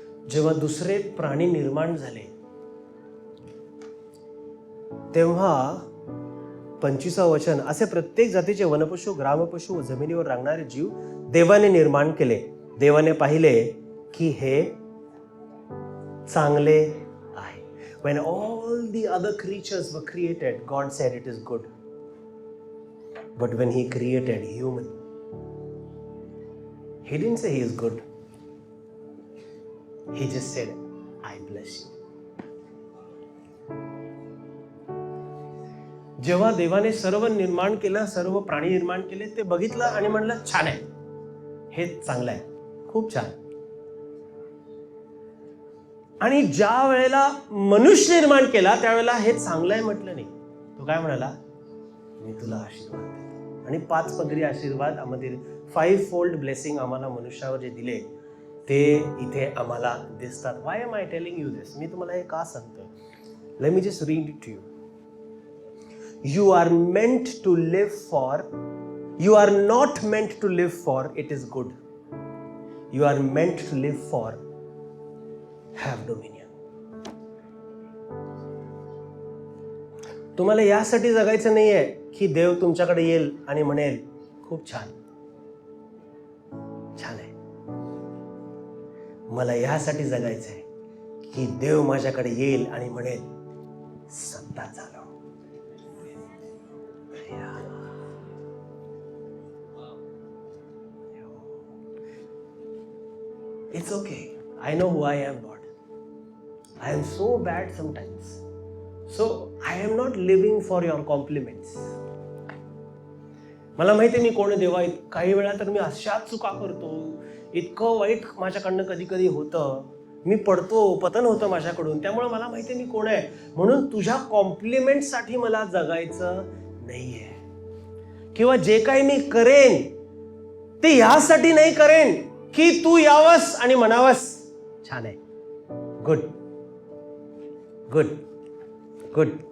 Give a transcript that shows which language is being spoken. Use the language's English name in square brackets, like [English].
[Marathi] जेव्हा दुसरे प्राणी निर्माण झाले तेव्हा 25 वचन, असे प्रत्येक जातीचे वनपशु, ग्रामपशु व जमिनीवर रांगणारे जीव देवाने निर्माण केले. देवाने पाहिले की हे चांगले आहे. [English] When all the other creatures were created, God said it is good. But when he created human, he didn't say he is good. He just said, I bless you. [Marathi] जेव्हा देवाने सर्व निर्माण केलं, सर्व प्राणी निर्माण केले, ते बघितलं आणि म्हणलं छान आहे, हे चांगलं आहे, खूप छान. आणि ज्या वेळेला मनुष्य निर्माण केला त्यावेळेला हे चांगलं आहे म्हटलं नाही. तो काय म्हणाला, मी तुला आशीर्वाद देतो. आणि 5 पदरी आशीर्वाद आम्हाला 5-fold ब्लेसिंग आम्हाला मनुष्यावर जे दिले ते इथे आम्हाला दिसतात. [English] Why am I telling you this? [Marathi] मी तुम्हाला हे का सांगतो? [English] Let me just read it to you. You are meant to live for, you are not meant to live for it is good. You are meant to live for have dominion. [Marathi] तुम्हाला यासाठी जगायचं नाहीये की देव तुमच्याकडे येईल आणि म्हणेल खूप छान, छान आहे. मला यासाठी जगायचं आहे की देव माझ्याकडे येईल आणि म्हणेल सत्ता चालव. [English] It's okay. I know who I am, Lord. I am so bad sometimes. So I am not living for your compliments. [Marathi] मला माहिती आहे मी कोण आहे देवा. काही वेळा तर मी अशाच चुका करतो, इतकं वाईट माझ्याकडनं कधी कधी होतं, मी पडतो, पतन होतं माझ्याकडून. त्यामुळे मला माहिती आहे मी कोण आहे. म्हणून तुझ्या कॉम्प्लिमेंटसाठी मला जगायचं नाहीये, किंवा जे काही मी करेन ते यासाठी नाही करेन की तू यावस आणि म्हणावस छान आहे, गुड गुड गुड.